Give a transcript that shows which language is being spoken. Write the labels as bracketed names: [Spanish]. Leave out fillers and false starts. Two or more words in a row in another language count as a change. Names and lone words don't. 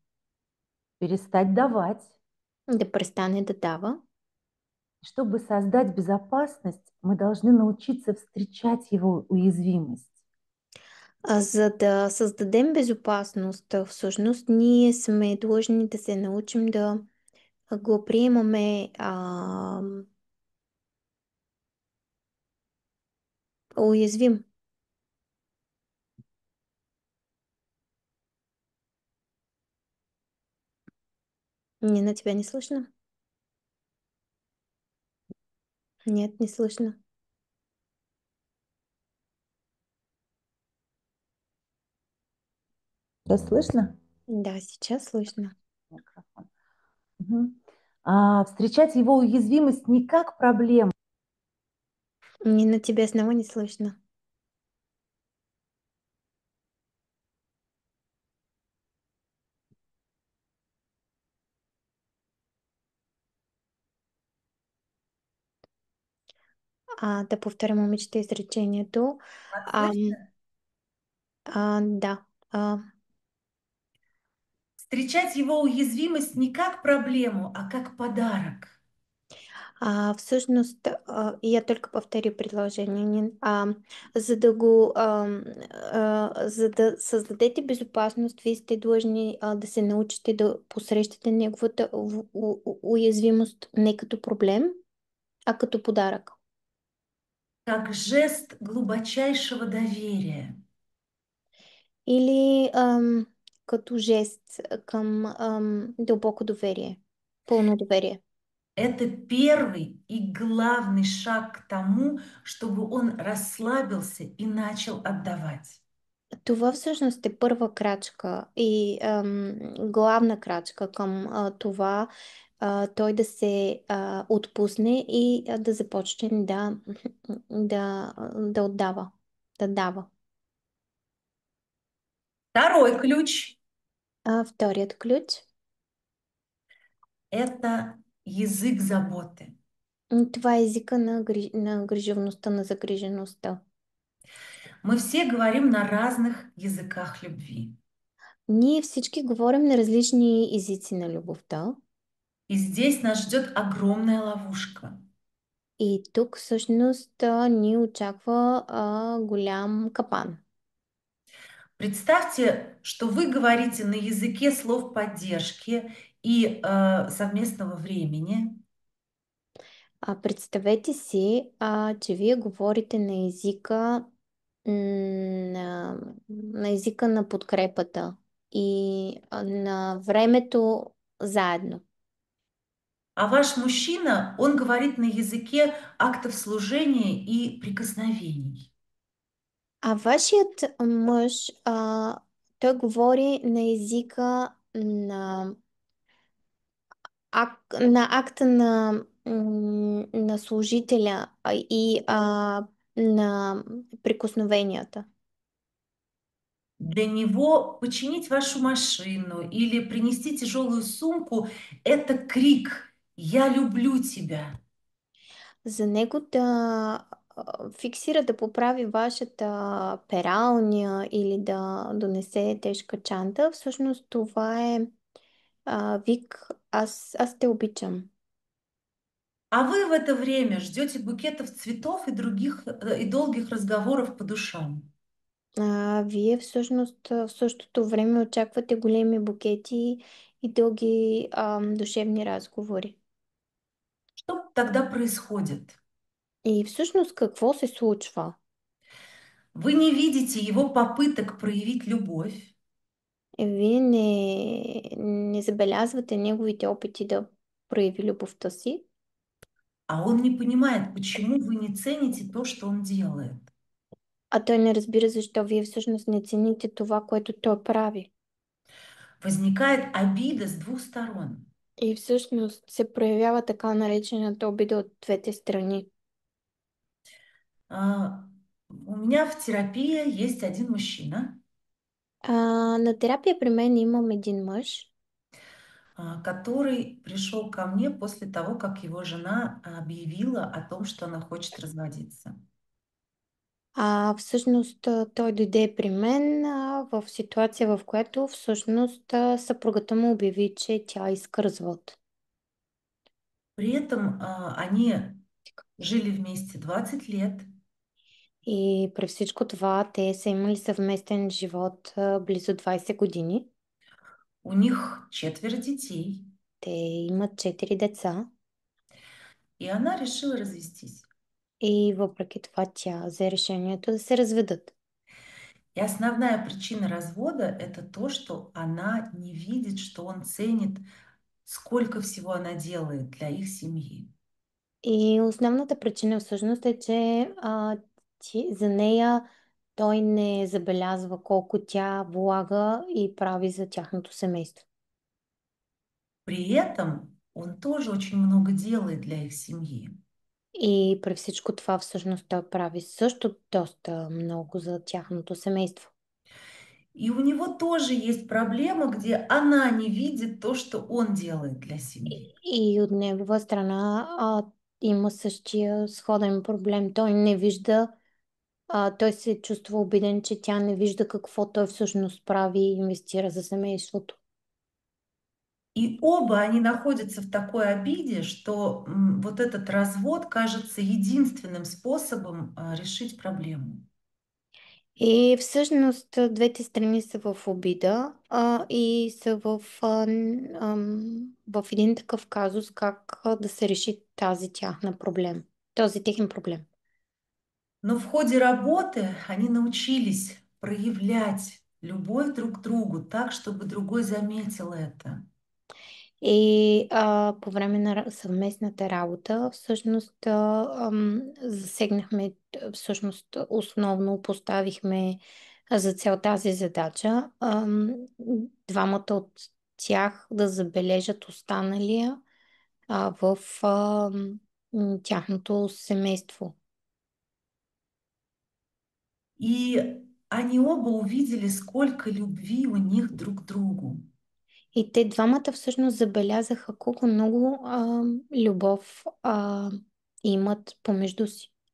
[Russian] Перестать давать. [Bulgarian] да престане да дава. [Russian] Чтобы создать безопасность, мы должны научиться встречать его уязвимость. [Bulgarian] За да създадем безопасност, всъщност ние сме длъжни да се научим да го приемаме уязвим. [Russian] Не, на тебя не слышно? Нет, не слышно. Да, слышно? Да, сейчас слышно. Микрофон. Мгм. Встречать его уязвимость не как проблему, Не, на тебя снова не слышно. [Bulgarian] Да повторя момичета изречението. а Ам, [Russian] слышно? да. Встречать его уязвимость не как проблему, а как подарок. Всъщност, я только повторя предложение. [Bulgarian] За да го, за да създадете безопасност, вие сте длъжни да се научите да посрещате неговата уязвимост не като проблем, а като подарък. [Russian] как жест глубочайшего доверия. [Bulgarian] Или като жест към дълбоко доверие, пълно доверие. [Russian] Это первый и главный шаг к тому, чтобы он расслабился и начал отдавать. [Bulgarian] Това всъщност е първа крачка и главна крачка към това той да се отпусне и да започне да отдава, да дава. [Russian] Второй ключ– [Bulgarian] Вторият ключ. [Russian] это язык заботы. [Bulgarian] Това е езика на грижовността, на загрижеността. [Russian] Мы все говорим на разных языках любви. [Bulgarian] Ние всички говорим на различни езици на любовта. [Russian] И здесь нас ждет огромная ловушка. [Bulgarian] И тук всъщност ни очаква голям капан. [Russian] Представьте, что вы говорите на языке слов поддержки и совместного времени, [Bulgarian] Представете си, че вие говорите на езика на езика на подкрепата и на времето заедно. [Russian] а ваш мужчина, он говорит на языке актов служения и прикосновений. [Bulgarian] А вашият мъж, той говори на езика на акта на служителя и на прикосновенията. [Russian] Для него починить вашу машину или принести тяжелую сумку– это крик «Я люблю тебя». [Bulgarian] За него фиксира да поправи вашата пералня или да донесе тежка чанта, всъщност това е вик аз те обичам. [Russian] А вы в это время ждете букетов цветов и других и долгих разговоров по душам. [Bulgarian] Вие всъщност в същото време очаквате големи букети и дълги душевни разговори. [Russian] Что тогда происходит? [Bulgarian] И всъщност какво се случва? [Russian] Вы не видите его попыток проявить любовь, [Bulgarian] Вие не забелязвате неговите опити да прояви любовта си, [Russian] а он не понимает, почему вы не цените то, что он делает. [Bulgarian] а той не разбира защо вие всъщност не цените това, което той прави. [Russian] Возникает обида с двух сторон. [Bulgarian] И всъщност се проявява така наречената обида от двете страни. [Russian] А, у меня в терапии есть один мужчина, [Bulgarian] На терапия при мен имам един мъж, [Russian] который пришел ко мне после того, как его жена объявила о том, что она хочет разводиться. [Bulgarian] всъщност той дойде при мен в ситуация, в която всъщност съпругата му обяви, че тя иска развод. [Russian] При этом они жили вместе 20 лет, [Bulgarian] И при всичко това те са имали съвместен живот близо 20 години. [Russian] у них 4 детей, [Bulgarian] Те имат 4 деца [Russian] и она решила развестись. [Bulgarian] и въпреки това тя взе решението да се разведат. [Russian] И основная причина развода– это то, что она не видит, что он ценит, сколько всего она делает для их семьи. [Bulgarian] И основната причина всъщност е, че за нея той не забелязва колко тя влага и прави за тяхното семейство. [Russian] При этом он тоже очень много делает для их семьи. [Bulgarian] И при всичко това всъщност той прави също доста много за тяхното семейство. [Russian] И у него тоже есть проблема, где она не видит то, что он делает для семьи. [Bulgarian] И от негова страна има същия сходен проблем. Той не вижда, той се чувства обиден, че тя не вижда какво той всъщност прави и инвестира за семейството. [Russian] И оба они находятся в такой обиде, что вот этот развод кажется единственным способом решить проблему. [Bulgarian] И всъщност двете страни са в обида и са в един такъв казус как да се реши тази тяхна проблем, този техен проблем. [Russian] Но в ходе работы они научились проявлять любовь друг к другу так, чтобы другой заметил это. [Bulgarian] И по време на съвместната работа всъщност засегнахме, всъщност основно поставихме за цел тази задача двамата от тях да забележат останалия в тяхното семейство. [Russian] И они оба увидели, сколько любви у них друг к другу. [Bulgarian] И те двамата всъщност забелязаха колко много любов имат помежду си.